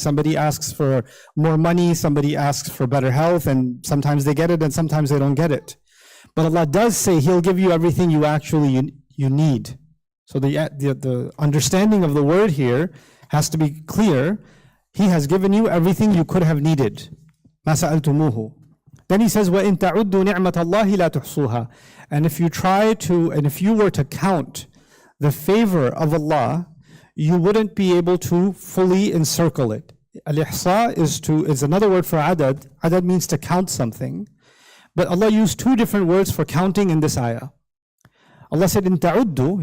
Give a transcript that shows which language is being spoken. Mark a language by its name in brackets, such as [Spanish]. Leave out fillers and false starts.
[English] Somebody asks for more money, somebody asks for better health, and sometimes they get it and sometimes they don't get it. But Allah does say He'll give you everything you actually you need. So the understanding of the word here has to be clear. He has given you everything you could have needed. [Arabic] مَا سَأَلْتُمُوهُ. [English] Then He says, [Arabic] وَإِن تَعُدُّوا نِعْمَةَ اللَّهِ لَا تُحْصُوهَا. [English] And if you were to count the favor of Allah, you wouldn't be able to fully encircle it. Al-ihsa is another word for adad. Adad means to count something. But Allah used two different words for counting in this ayah. Allah said, in ta'uddu.